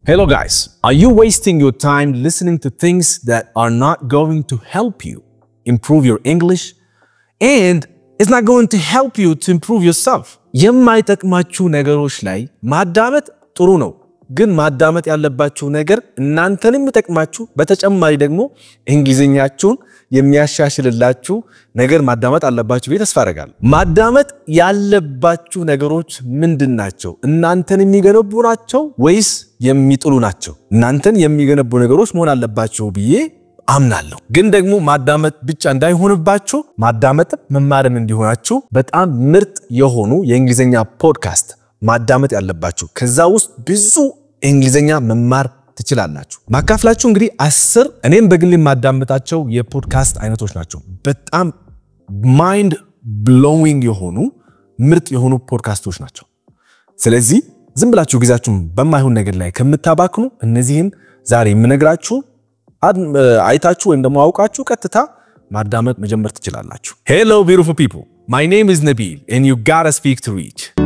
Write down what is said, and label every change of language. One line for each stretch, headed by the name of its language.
English: Hello guys, are you wasting your time listening to things that are not going to help you improve your English and it's not going to help you to improve yourself?
Amharic: የማይጠቅማችሁ ነገሮች ላይ ማዳመጥ ጥሩ ነው ግን ማዳመጥ ያለባችሁ ነገር እናንተንም የሚጠቅማችሁ በተጨማሪ ደግሞ እንግሊዘኛችሁን የሚያሻሽልላችሁ ነገር ማዳመጥ አለባችሁ ብዬ ተስፋ አደርጋለሁ። ማዳመጥ ያለባችሁ ነገሮች ምንድናቸው? እናንተን የሚገነቡ ናቸው ወይስ የሚጥሉ ናቸው? እናንተን የሚገነቡ ነገሮች መሆን አለባቸው ብዬ አምናለሁ። ግን ደግሞ ማዳመጥ ብቻ እንዳይሆንባችሁ ማዳመጥ መማርም እንዲሆናችሁ በጣም ምርጥ የሆኑ የእንግሊዘኛ ፖድካስት ማዳመጥ ያለባችሁ ከዛ ውስጥ ብዙ እንግሊዘኛ መማር ትችላላችሁ። ማካፍላችሁ እንግዲህ 10 እኔም በግሌ ማዳመጣቸው የፖድካስት አይነቶች ናቸው። በጣም ማይንድ ብሎዊንግ የሆኑ ምርጥ የሆኑ ፖድካስቶች ናቸው። ስለዚህ ዝም ብላችሁ ጊዜያችሁን በማይሆን ነገር ላይ ከምታባክኑ እነዚህን ዛሬ የምነግራችሁ አይታችሁ ወይም ደግሞ አውቃችሁ ቀጥታ ማዳመጥ መጀመር ትችላላችሁ።
English: Hello beautiful people. My name is Nabil and you gotta speak to reach.